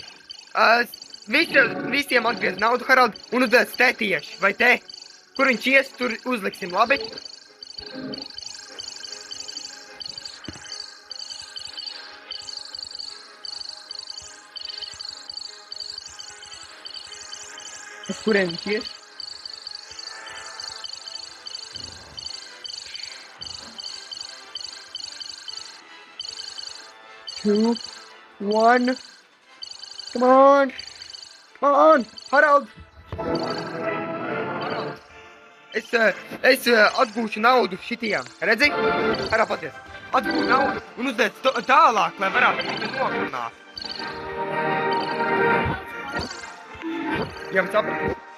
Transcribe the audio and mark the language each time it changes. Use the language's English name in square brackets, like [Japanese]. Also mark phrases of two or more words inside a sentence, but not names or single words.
[Latvian] Visiem atgriezt naudu, Harald, un uzdēs te tieši. Vai te? Kur viņš ies, tur uzliksim, labi? Uz kuriem viņš ies? [English] Two, one. Come on! Come on! [Latvian] Harald! Es atgūšu naudu šitiem. Redzi? Harald, paties. Atgūšu naudu un uzdēc tālāk, lai varētu nogalināt. Jā, bet sapratu.